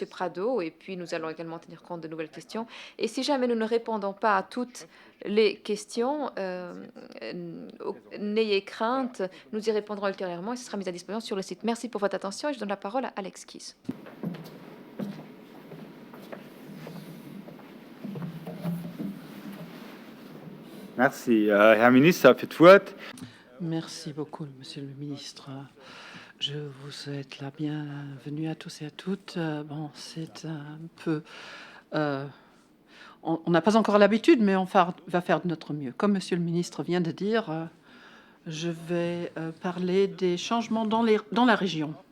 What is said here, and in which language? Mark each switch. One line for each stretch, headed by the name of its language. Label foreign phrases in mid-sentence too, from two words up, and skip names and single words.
French: Prado et puis nous allons également tenir compte de nouvelles questions. Et si jamais nous ne répondons pas à toutes les questions, n'ayez crainte, nous y répondrons ultérieurement et ce sera mis à disposition sur le site. Merci pour votre attention et je donne la parole à Alex Kiss. Merci.
German: Herr Minister, für das Wort.
French: Merci beaucoup, Monsieur le Ministre. Je vous souhaite la bienvenue à tous et à toutes. Bon, c'est un peu... on n'a pas encore l'habitude, mais on va faire de notre mieux. Comme Monsieur le Ministre vient de dire, je vais parler des changements dans la région.